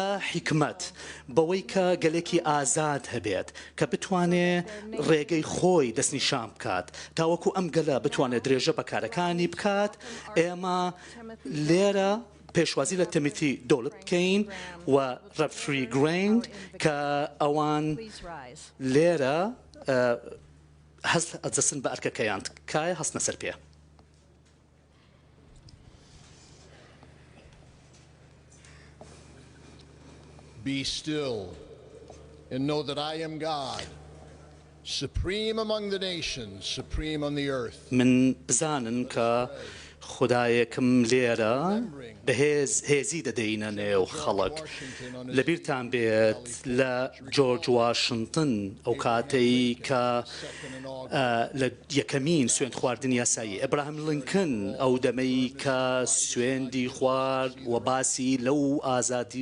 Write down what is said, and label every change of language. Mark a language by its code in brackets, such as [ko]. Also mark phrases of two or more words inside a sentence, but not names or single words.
[ckb] حکمت بەوەی کە گەلێکی ئازاد هەبێت کە بتوانێ ڕێگەی خۆی دەستنیشان بکات تاوەکو ئەم گەلە بتوانێت درێژە بەکارەکانی بکات ئێمە لێرە پێشوازی لە تیمۆتی دۆڵت بکەین و ڕەفری گرێند کە ئەوان لێرە هەست ئەجەسن بە ئەرکەکەیان کایە هەستنە سەر پێ. [en] Be still and know that I am God, supreme among the nations, supreme on the earth. [ckb] من بزانن کە خدایەکم لێرە بەهێز هێزی دەدەینە نێو خەڵک لەبیرتان بێت لە جۆرج واشنتن ئەو کاتەی کە لە یەکەمین سوێند خواردنی یاسایی ئەبراهام لینکن ئەو دەمەی کە سوێندی خوارد و باسی لەو ئازادی